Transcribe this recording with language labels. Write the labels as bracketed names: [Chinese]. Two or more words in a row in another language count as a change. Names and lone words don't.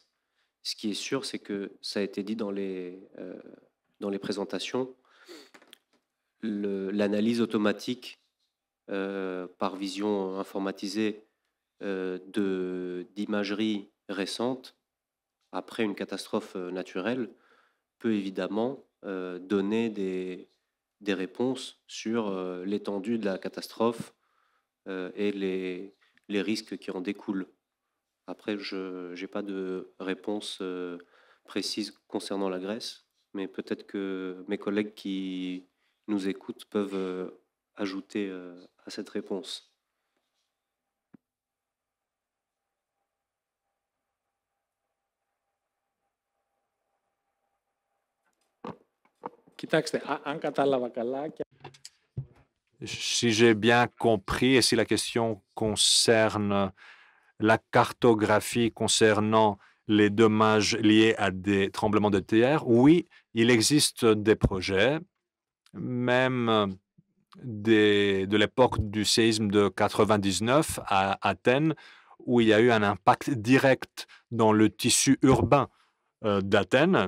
[French] Ce qui est sûr, c'est que ça a été dit dans les présentations, l'analyse automatique par vision informatisée d'imagerie récente après une catastrophe naturelle peut évidemment donner des réponses sur l'étendue de la catastrophe et les risques qui en découlent. Après, je n'ai pas de réponse précise concernant la Grèce. mais peut-être que mes collègues qui nous écoutent peuvent ajouter à cette réponse. [Greek] Κοιτάξτε, αν κατάλαβα καλά, [French] Si j'ai bien compris, et si la question concerne la cartographie concernant les dommages liés à des tremblements de terre, oui, il existe des projets, même de l'époque du séisme de 99 à Athènes, où il y a eu un impact direct dans le tissu urbain d'Athènes.